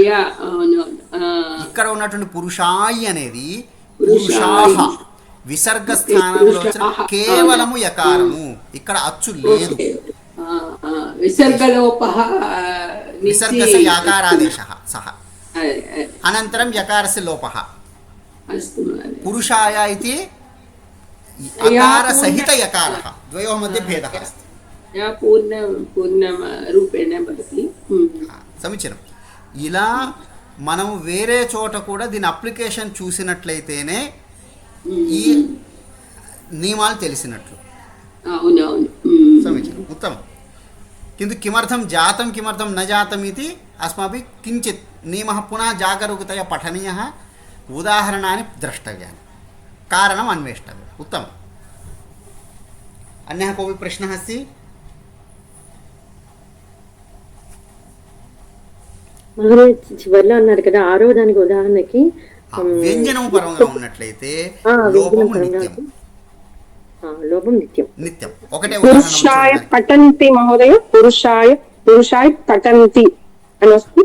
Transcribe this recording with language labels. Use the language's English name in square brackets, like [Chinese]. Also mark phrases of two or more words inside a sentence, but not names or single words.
[Telugu] ఇక్కడ ఉన్నటువంటి పురుషాయి అనేది పురుషాహ విసర్గ స్థానంలో కేవలము యకారము, ఇక్కడ అచ్చు లేదు. [Sanskrit] विसर्गलोपः विसर्गस्य यकारादेशः सह अनन्तरं यकारस्य लोपः. పురుషాయ इति अकारसहित यकारः, द्वयोः मध्ये भेदः अस्ति. पूर्णरूपेण भवति. समीचीनं. [Telugu] ఇలా మనం వేరే చోట కూడా దీని అప్లికేషన్ చూసినట్లయితేనే ఈ నియమాలు తెలిసినట్లు. అవునవును, [Sanskrit] సమీचीनम्, उत्तमं. किन्तु किमर्थं जातं किमर्थं न जातम् इति अस्माभिः किञ्चित् नियमः पुनः जागरूकतया पठनीयः, उदाहरणानि द्रष्टव्यानि, कारणम् अन्वेष्टव्यम्. उत्तमम्. अन्यः कोऽपि प्रश्नः अस्ति? [Telugu] చివరిలో అన్నారు కదా ఆరో దానికి ఉదాహరణకి వ్యంజనం పరంగా ఉన్నట్లయితే లోపము నిత్యం. లోపం నిత్యం. నిత్యం ఒకటే. [Sanskrit] पुरुषाय पठन्ति महोदय, पुरुषाय पठन्ति [Telugu] అని వస్తుంది.